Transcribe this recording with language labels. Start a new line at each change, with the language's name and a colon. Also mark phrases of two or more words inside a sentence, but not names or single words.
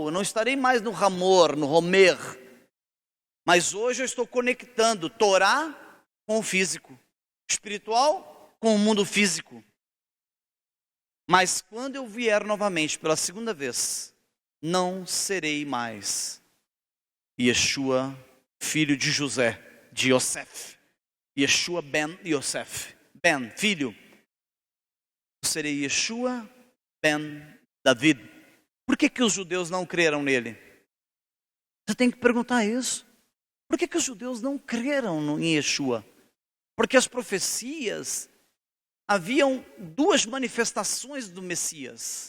Portuguese: Eu não estarei mais no Ramor, no Homer. Mas hoje eu estou conectando Torá com o físico, espiritual com o mundo físico. Mas quando eu vier novamente pela segunda vez, não serei mais Yeshua, filho de José, de Yosef. Yeshua ben Yosef. Ben, filho. Eu serei Yeshua ben David. Por que os judeus não creram nele? Você tem que perguntar isso. Por que os judeus não creram em Yeshua? Porque as profecias, haviam duas manifestações do Messias.